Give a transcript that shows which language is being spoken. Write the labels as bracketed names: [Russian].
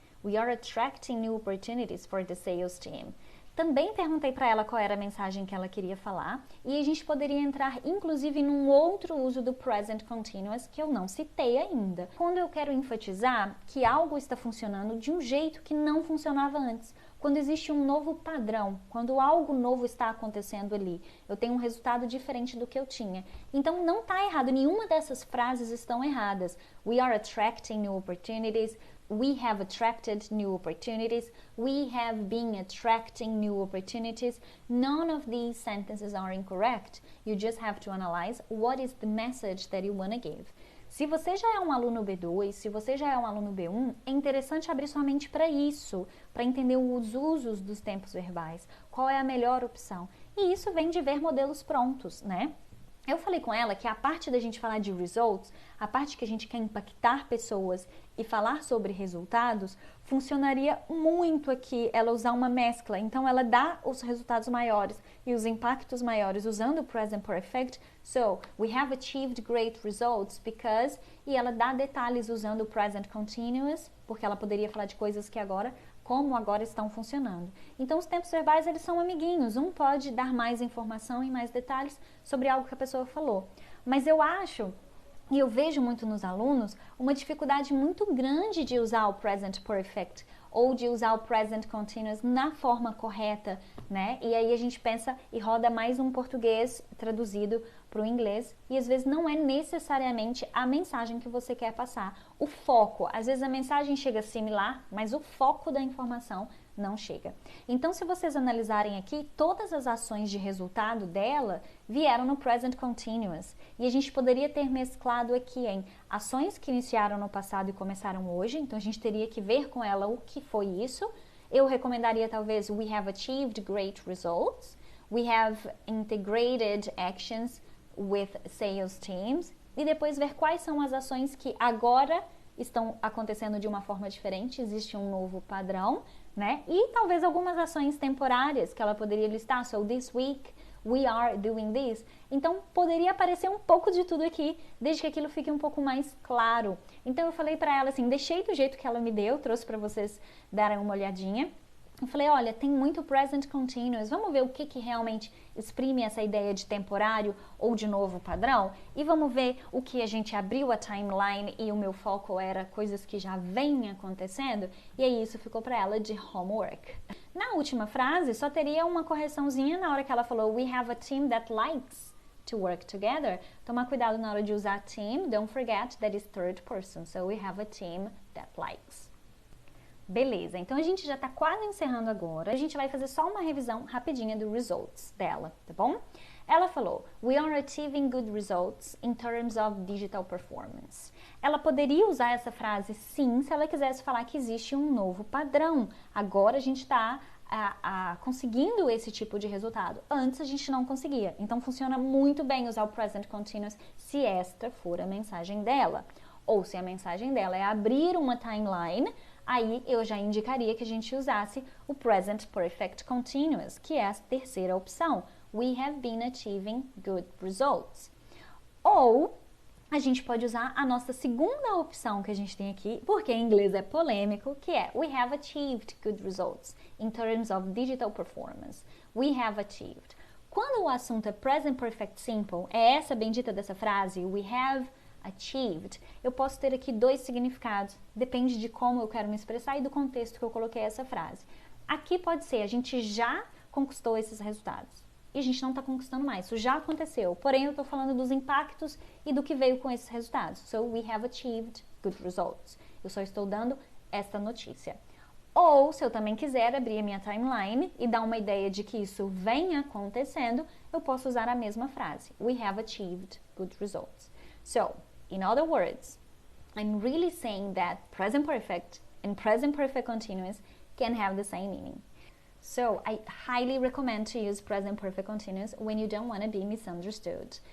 [English] We are attracting new opportunities for the sales team. [Portuguese] Também perguntei para ela qual era a mensagem que ela queria falar e a gente poderia entrar inclusive num outro uso do present continuous que eu não citei ainda. Quando eu quero enfatizar que algo está funcionando de um jeito que não funcionava antes. Quando existe um novo padrão, quando algo novo está acontecendo ali, eu tenho um resultado diferente do que eu tinha. Então não está errado, nenhuma dessas frases estão erradas. [English] We are attracting new opportunities. We have attracted new opportunities. We have been attracting new opportunities. None of these sentences are incorrect. You just have to analyze what is the message that you want to give. [Portuguese] Se você já é um aluno B2, se você já é um aluno B1, é interessante abrir sua mente para isso, para entender os usos dos tempos verbais, qual é a melhor opção. E isso vem de ver modelos prontos, né? Eu falei com ela que a parte da gente falar de results, a parte que a gente quer impactar pessoas e falar sobre resultados, funcionaria muito aqui ela usar uma mescla. Então ela dá os resultados maiores e os impactos maiores usando o present perfect. [English] So, we have achieved great results because... [Portuguese] E ela dá detalhes usando o present continuous, porque ela poderia falar de coisas que agora... como agora estão funcionando. Então, os tempos verbais, eles são amiguinhos. Um pode dar mais informação e mais detalhes sobre algo que a pessoa falou. Mas eu acho, e eu vejo muito nos alunos, uma dificuldade muito grande de usar o present perfect ou de usar o present continuous na forma correta, né? E aí a gente pensa e roda mais um português traduzido para o inglês e às vezes não é necessariamente a mensagem que você quer passar. O foco, às vezes a mensagem chega similar, mas o foco da informação não chega. Então, se vocês analisarem aqui, todas as ações de resultado dela vieram no present continuous. E a gente poderia ter mesclado aqui em ações que iniciaram no passado e começaram hoje. Então, a gente teria que ver com ela o que foi isso. Eu recomendaria talvez [English] we have achieved great results. We have integrated actions with sales teams. [Portuguese] E depois ver quais são as ações que agora estão acontecendo de uma forma diferente. Existe um novo padrão, né? E talvez algumas ações temporárias que ela poderia listar. [English] So this week we are doing this. [Portuguese] Então poderia aparecer um pouco de tudo aqui, desde que aquilo fique um pouco mais claro. Então eu falei para ela assim, deixei do jeito que ela me deu, trouxe para vocês darem uma olhadinha. eu falei, olha, tem muito present continuous, vamos ver o que realmente exprime essa ideia de temporário ou de novo padrão? E vamos ver o que a gente abriu a timeline e o meu foco era coisas que já vêm acontecendo, e aí isso ficou para ela de homework. Na última frase, só teria uma correçãozinha na hora que ela falou, [English] we have a team that likes to work together. [Portuguese] Tomar cuidado na hora de usar [English] team, don't forget that is third person, so we have a team that likes. [Portuguese] Beleza, então a gente já tá quase encerrando agora. A gente vai fazer só uma revisão rapidinha do results dela, tá bom? Ela falou, [English] we are achieving good results in terms of digital performance. [Portuguese] Ela poderia usar essa frase sim, se ela quisesse falar que existe um novo padrão. Agora a gente tá conseguindo esse tipo de resultado. Antes a gente não conseguia. Então funciona muito bem usar o present continuous se esta for a mensagem dela. Ou se a mensagem dela é abrir uma timeline, aí eu já indicaria que a gente usasse o Present Perfect Continuous, que é a terceira opção. [English] We have been achieving good results. [Portuguese] Ou a gente pode usar a nossa segunda opção que a gente tem aqui, porque em inglês é polêmico, que é [English] We have achieved good results in terms of digital performance. We have achieved. [Portuguese] Quando o assunto é Present Perfect Simple, é essa bendita dessa frase, we have achieved, eu posso ter aqui dois significados, depende de como eu quero me expressar e do contexto que eu coloquei essa frase. Aqui pode ser, a gente já conquistou esses resultados e a gente não está conquistando mais, isso já aconteceu, porém eu estou falando dos impactos e do que veio com esses resultados. [English] So we have achieved good results. [Portuguese] Eu só estou dando esta notícia. Ou, se eu também quiser abrir a minha timeline e dar uma ideia de que isso vem acontecendo, eu posso usar a mesma frase. [English] We have achieved good results. So, in other words, I'm really saying that present perfect and present perfect continuous can have the same meaning. So, I highly recommend to use present perfect continuous when you don't want to be misunderstood.